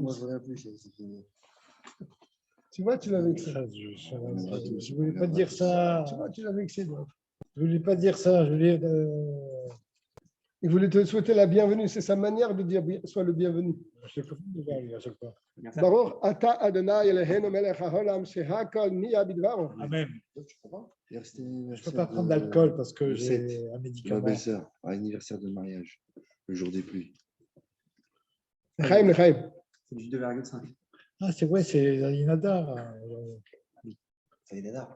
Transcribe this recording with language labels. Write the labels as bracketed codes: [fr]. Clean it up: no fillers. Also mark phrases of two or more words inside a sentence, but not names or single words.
[fr] Moi, je reviens plus. C'est fini. Tu vois, tu l'avais vexé. Je voulais pas dire ça. Tu vois, tu l'avais vexé, Dov. Je voulais pas dire ça. Je voulais. Il voulait te souhaiter la bienvenue. C'est sa manière de dire sois le bienvenu. Je sais pas à chaque fois. [he] ברוך אתה אדוני אלוהינו מלך העולם שהכל נהיה בדברו. Amen. [fr] Tu comprends? Je peux pas prendre d'alcool parce que j'ai un Ma médicament. belle-sœur, à l'anniversaire de mariage, le jour des pluies. Chaim, Chaim. C'est du 2,5. Ah, c'est vrai, c'est Inada. Ça y est, là.